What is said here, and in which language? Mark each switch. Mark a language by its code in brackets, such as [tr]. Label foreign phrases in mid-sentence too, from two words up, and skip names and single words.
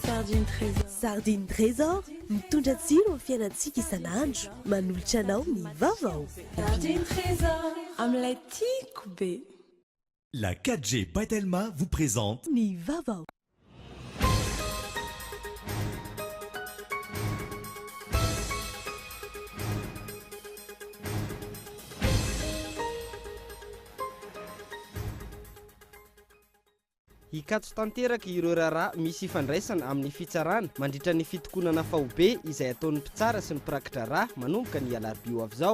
[mg] Sardine Trésor mitondra tsiro amin'ny fiainantsika isan'andro, manolotra anao ny vaovao. Sardine Trésor amin'ilay tiako be. [fr] La 4G Patelma vous présente [mg] Ny vaovao. Hikatso tanteraka ireo raharaha misy ifandraisana amin'ny fitsarana mandritra ny fitokonana faobe izay ataon'ny mpitsara sy ny mpirakitra rà manomboka ny alarobia ho avy izao.